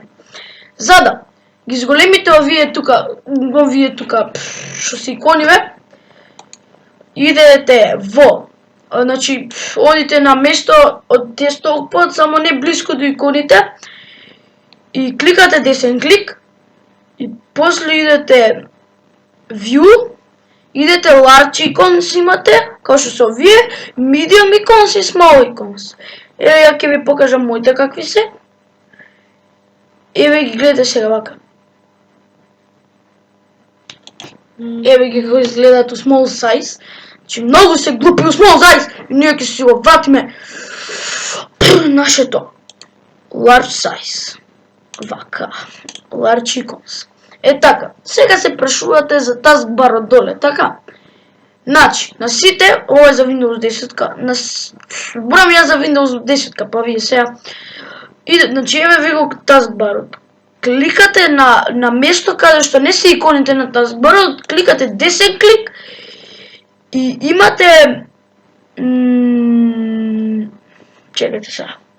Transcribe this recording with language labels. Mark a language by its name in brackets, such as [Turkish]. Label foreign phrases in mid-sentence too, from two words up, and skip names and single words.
[Macedonian] За да ги зголемите овие тука, што се икониве, идете во, значи, одите на место од десктопот, само не близко до иконите, и кликате десен клик, и после идете View, идете [English] Large Icons [Macedonian] имате, као што се овие, [English] Medium Icons и Small Icons. [Macedonian] Еве, ја ќе ви покажам моите какви се. Еве ги гледате сега вака. Еве ги како изгледаат у [English] small size. [Macedonian] Значи многу се глупи у [English] small size. [Macedonian] И ние ќе си го ватиме нашето [English] large size. Вака. Large icons. [Macedonian] Е така. Сега се прашувате за таскбарот доле, така? Значи, на сите, ова е за Windows 10. Зборам ја за Windows 10, па вие сега. Значи, еве ви го таскбарот. Кликате на место каде што не се иконите на таскбарот, кликате десен клик и имате чекайте сега.